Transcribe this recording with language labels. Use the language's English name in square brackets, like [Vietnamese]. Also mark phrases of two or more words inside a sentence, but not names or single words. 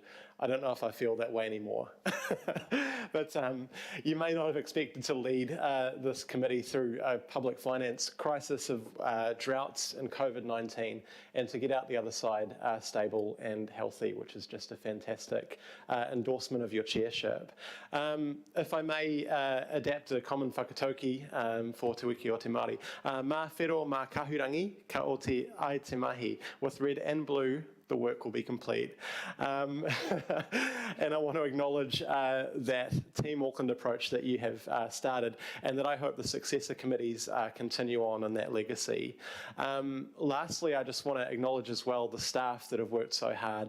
[English] I don't know if I feel that way anymore. But you may not have expected to lead this committee through a public finance crisis of droughts and COVID-19 and to get out the other side stable and healthy, which is just a fantastic endorsement of your chairship. If I may adapt a common whakatauki for Te Wiki o Te Māori, [Māori] mā whero mā kahurangi ka o te ai te mahi, [English] with red and blue the work will be complete. And I want to acknowledge that Team Auckland approach that you have started, and that I hope the successor committees continue on in that legacy. Lastly, I just want to acknowledge as well the staff that have worked so hard.